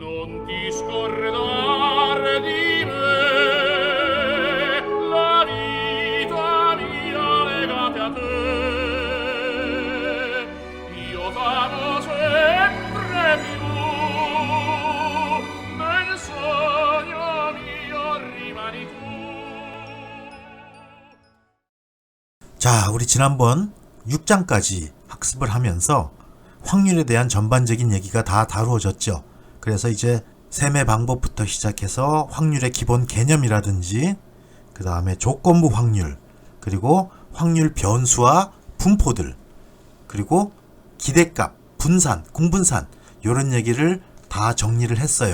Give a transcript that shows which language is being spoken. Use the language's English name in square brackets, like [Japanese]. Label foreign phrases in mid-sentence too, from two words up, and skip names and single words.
[Italian] non ti scordar di me, la vita mia legate a te. Io t'amo sempre più, nel sogno mio rimani tu. [Korean] 자, 우리 지난번 6장까지 학습을 하면서 확률에 대한 전반적인 얘기가 다 다루어졌죠. 그래서 이제 셈의 방법부터 시작해서 확률의 기본 개념이라든지 그 다음에 조건부 확률, 그리고 확률 변수와 분포들, 그리고 기대값, 분산, 궁분산 이런 얘기를 다 정리를 했어요.